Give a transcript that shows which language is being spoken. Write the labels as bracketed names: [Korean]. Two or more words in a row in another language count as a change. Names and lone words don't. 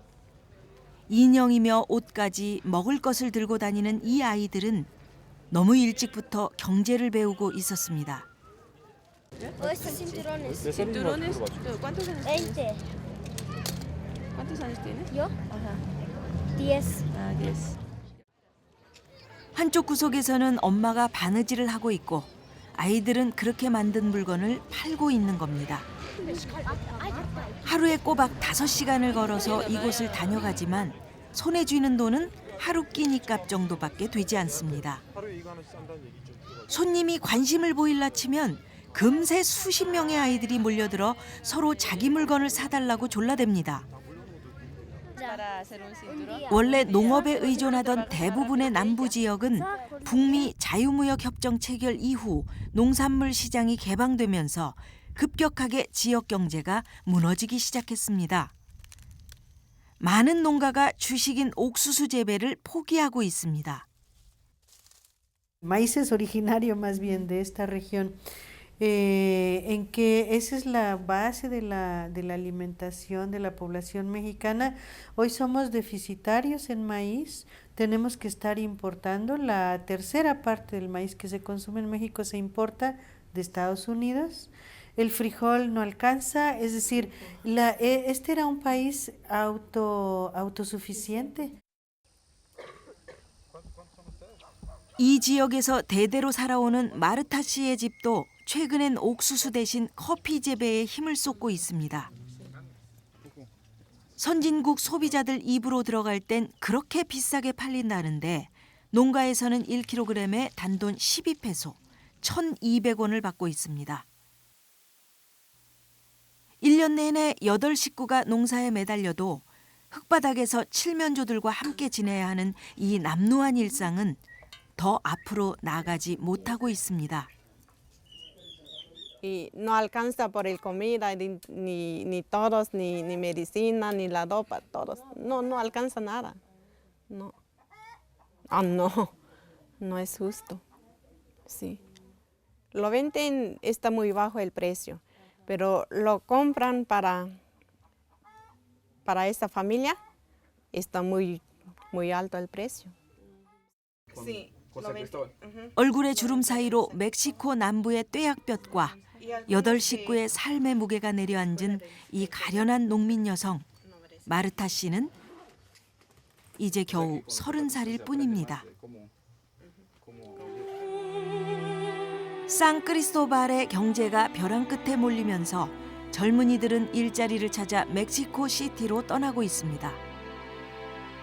[Korean] 인형이며 옷까지 먹을 것을 들고 다니는 이 아이들은 너무 일찍부터 경제를 배우고 있었습니다. [Spanish] O estos cinturones. ¿Cinturones? ¿Cuántos años tienes? 20. ¿Cuántos años tienes? ¿Yo? Ajá. 10. Ah, 10. [Korean] 한쪽 구석에서는 엄마가 바느질을 하고 있고 아이들은 그렇게 만든 물건을 팔고 있는 겁니다. 하루에 꼬박 5시간을 걸어서 이곳을 다녀가지만 손에 쥐는 돈은 하루 끼니값 정도밖에 되지 않습니다. 손님이 관심을 보일라 치면 금세 수십 명의 아이들이 몰려들어 서로 자기 물건을 사달라고 졸라댑니다. [Spanish] Para hacer un cinturón. [Korean] 원래 농업에 의존하던 대부분의 남부 지역은 북미 자유무역협정 체결 이후 농산물 시장이 개방되면서 급격하게 지역 경제가 무너지기 시작했습니다. 많은 농가가 주식인 옥수수 재배를 포기하고 있습니다. [Spanish] Maíz es originario más bien de esta región, en que esa es la base de la alimentación de la población mexicana. Hoy somos deficitarios en maíz, tenemos que estar importando. La tercera parte del maíz que se consume en México se importa de Estados Unidos. El frijol no alcanza, es decir, este era un país autosuficiente. [Korean] 이 지역에서 대대로 살아오는 마르타 씨의 집도 최근엔 옥수수 대신 커피 재배에 힘을 쏟고 있습니다. 선진국 소비자들 입으로 들어갈 땐 그렇게 비싸게 팔린다는데 농가에서는 1kg에 단돈 12페소, 1,200원을 받고 있습니다. 1년 내내 8식구가 농사에 매달려도 흙바닥에서 칠면조들과 함께 지내야 하는 이 남루한 일상은 더 앞으로 나가지 못하고 있습니다. [Spanish] Y no alcanza por el comida, ni todos, ni medicina, ni la ropa, todos. No alcanza nada. No. Ah, no. No es justo. Sí. Lo venden, está muy bajo el precio, pero lo compran para esta familia, está muy alto el precio. Sí. [Korean] 얼굴의 주름 사이로 멕시코 남부의 뙤약볕과 8식구의 삶의 무게가 내려앉은 이 가련한 농민 여성 마르타 씨는 이제 겨우 30살일 뿐입니다. 산크리스토발의 경제가 벼랑 끝에 몰리면서 젊은이들은 일자리를 찾아 멕시코 시티로 떠나고 있습니다.